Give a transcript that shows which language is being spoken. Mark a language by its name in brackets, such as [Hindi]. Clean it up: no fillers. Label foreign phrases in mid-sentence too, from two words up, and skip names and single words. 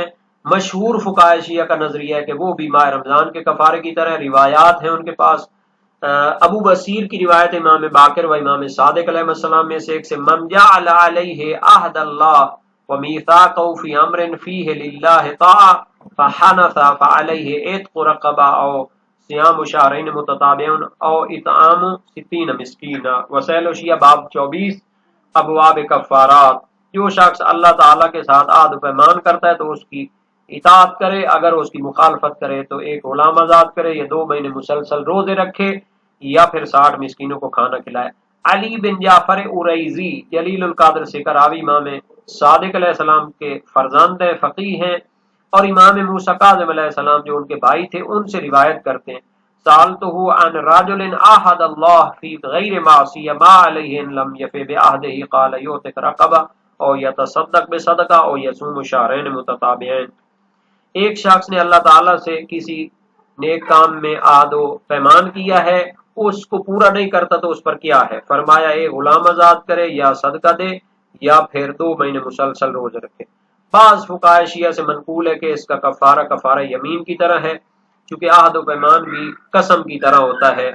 [Urdu] مشہور فقہائے شیعہ کا نظریہ ہے کہ وہ بھی ماہ رمضان کے کفارے کی طرح، روایات ہیں ان کے پاس۔ ابو بصیر کی روایت امام باقر و امام صادق علیہ السلام میں سے ایک سے [Arabic] من جعل علیہ عہد اللہ ومیثاقہ فی امر فیہ للہ طاعہ فحنث فعلیہ عتق رقبہ او صیام شہرین متتابعین او اطعام 60 مسکینا۔ [Urdu] وسائل الشیعہ باب 24 ابواب کفارات۔ جو شخص اللہ تعالیٰ کے ساتھ عہد و پیمان کرتا ہے تو اس کی اطاعت کرے، اگر اس کی مخالفت کرے تو ایک غلام آزاد کرے یا 2 مہینے مسلسل روزے رکھے یا پھر 60 مسکینوں کو کھانا کھلائے۔ علی بن جعفر اریزی جلیل القدر سے کراوی امام صادق علیہ السلام کے فرزند ہیں، فقیہ ہیں، اور امام موسیٰ کاظم علیہ السلام جو ان کے بھائی تھے ان سے روایت کرتے ہیں [Arabic] سالتہ عن رجل عہد اللہ فی غیر معصیہ ما علیہ ان لم یفی بعہدہ قال یعتق رقبہ او یتصدق بصدقہ او یصوم شہرین متتابعین۔ [Urdu] ایک شخص نے اللہ تعالیٰ سے کسی نیک کام میں عہد و پیمان کیا ہے، اس کو پورا نہیں کرتا تو اس پر کیا ہے؟ فرمایا ایک غلام آزاد کرے یا صدقہ دے یا پھر 2 مہینے مسلسل روزے رکھے۔ بعض فقہائے شیعہ سے منقول ہے کہ اس کا کفارہ کفارہ یمین کی طرح ہے چونکہ عہد و پیمان بھی قسم کی طرح ہوتا ہے۔